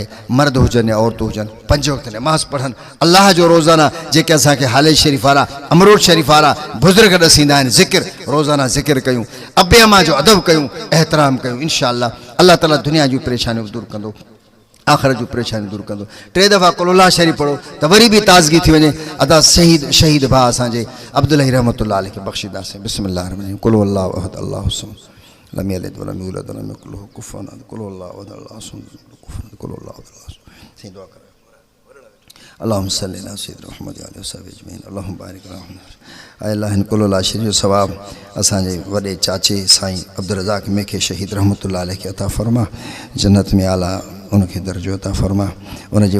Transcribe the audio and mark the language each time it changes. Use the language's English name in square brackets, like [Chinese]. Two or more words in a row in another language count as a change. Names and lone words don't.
[Sindhi] मर्द हुजनि या औरतूं हुजनि, 5 वक़्त नमाज़ पढ़नि, अल्लाह जो रोज़ाना जेके असांखे हाले शरीफ़ वारा, अमरूद शरीफ़ वारा बुज़ुर्ग ॾसींदा आहिनि, ज़िक्र रोज़ाना ज़िक्र कयूं, अबे अम्मा जो अदब कयूं, एहतराम कयूं। इंशाअल्लाह अल्लाह ताला दुनिया जूं परेशानियूं दूर कंदो, आख़िरत जूं परेशानियूं दूर कंदो। 3 दफ़ा कुल शरीफ़ पढ़ो त वरी बि ताज़गी थी वञे। अदा शहीद भाउ असांजे अब्दुल्लाह [Arabic] رحمة الله عليه [Sindhi] खे बख़्शीदासीं। [Arabic] بسم الله الرحمن الرحيم قل هو الله أحد الله الصمد لم يلد ولم يولد ولم يكن له كفوا أحد. قل هو الله أحد الله الصمد قل هو الله أحد. [Sindhi] सही दुआ करो। [Arabic] اللهم صل على سيدنا محمد وآله وصحبه أجمعين. اللهم بارك على محمد. [Sindhi] अल्लाह इन कुल शरीफ़ जो सवाब असांजे वॾे चाचे साईं अब्दुल रज़ाक मेखे शहीद [Arabic] رحمة الله عليه [Sindhi] खे अता फ़रमा, जन्नत में आला उनखे दर्जो अता फ़रमा। उनजे